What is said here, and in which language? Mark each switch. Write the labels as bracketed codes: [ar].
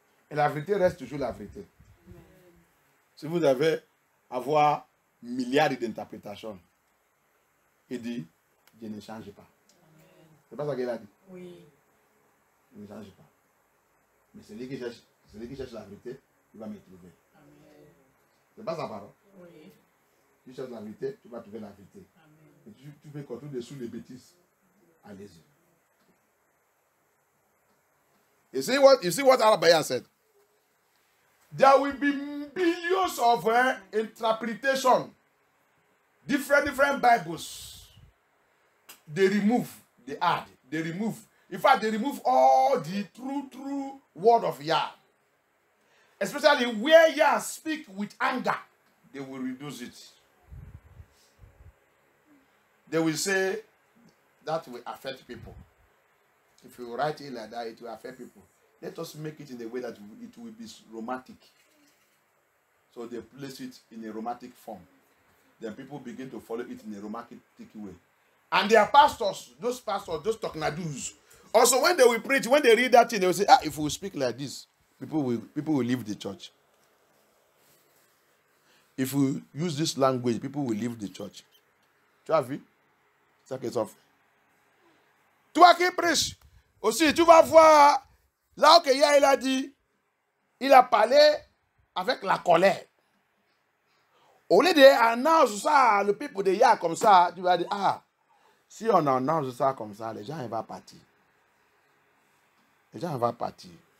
[fr] Et la vérité reste toujours la vérité. Si vous devez avoir milliards d'interprétations, il dit, je ne change pas. C'est pas ça qu'il a dit? Oui. Il ne change pas. Mais celui qui cherche la vérité, il va me trouver. C'est pas sa parole. Oui. Tu cherches la vérité, tu vas trouver la vérité. Et tu veux contrôler sous les bêtises. Allez-y. [en] You see what Al-Bayan said? There will be billions of interpretation. Different Bibles. They remove, they add, they remove. In fact, they remove all the true word of Yah. Especially where Yah speak with anger, they will reduce it. They will say that will affect people. If you write it like that, it will affect people. Let us make it in a way that it will be romantic. So they place it in a romantic form. Then people begin to follow it in a romantic way. And their pastors, those Toknadus, also when they will preach, when they read that thing, they will say, if we speak like this, people will leave the church. If we use this language, people will leave the church. [fr] Tu as vu? C'est ça qui est sauf. Toi qui prêches, aussi, tu vas voir, là où Yah il a dit, il a parlé avec la colère. Au lieu d'annoncer ça, le peuple de Yah comme ça, tu vas dire, si on annonce ça comme ça, les gens ils vont partir. Les gens vont partir.